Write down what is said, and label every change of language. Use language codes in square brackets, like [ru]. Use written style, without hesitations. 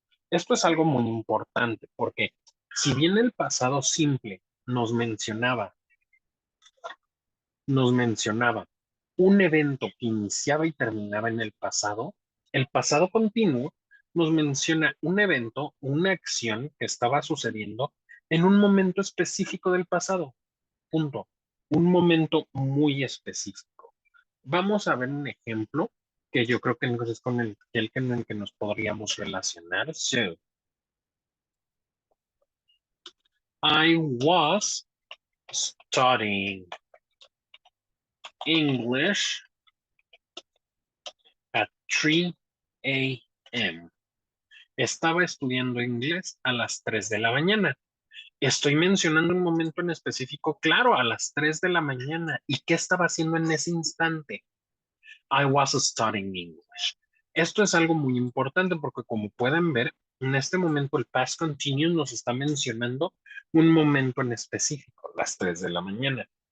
[es] Esto es algo muy importante porque si bien el pasado simple nos mencionaba un evento que iniciaba y terminaba en el pasado continuo nos menciona un evento, una acción que estaba sucediendo en un momento específico del pasado. Punto. Un momento muy específico. Vamos a ver un ejemplo que yo creo que es con el que nos podríamos relacionar. [en] So, I was studying English at 3 a.m. [es] Estaba estudiando inglés a las 3 de la mañana. Estoy mencionando un momento en específico, claro, a las 3 de la mañana. ¿Y qué estaba haciendo en ese instante? [en] I was studying English. [es] Esto es algo muy importante porque como pueden ver, en este momento el past continuous nos está mencionando un momento en específico, las 3 de la mañana.